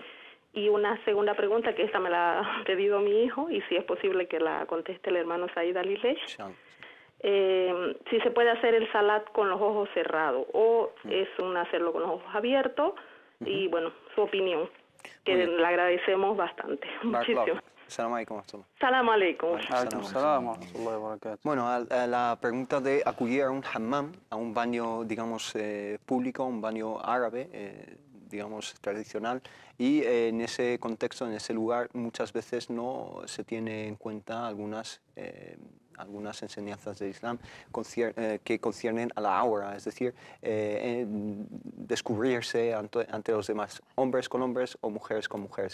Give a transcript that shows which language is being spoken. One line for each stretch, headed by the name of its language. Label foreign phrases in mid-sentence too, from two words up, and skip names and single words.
Spanish: Y una segunda pregunta, que esta me la ha pedido mi hijo, y si es posible que la conteste el hermano Said Alilesh. Si se puede hacer el salat con los ojos cerrados o es hacerlo con los ojos abiertos, y bueno, su opinión, que le agradecemos bastante. Muchísimas.
Arabic: سلام عليكم. سلام عليكم.
Spanish: Bueno, a la pregunta de acudir a un hammam, a un baño, digamos, público, un baño árabe, digamos, tradicional, y en ese contexto, en ese lugar, muchas veces no se tiene en cuenta algunas enseñanzas del Islam que conciernen a la aura, es decir, descubrirse ante los demás, hombres con hombres o mujeres con mujeres.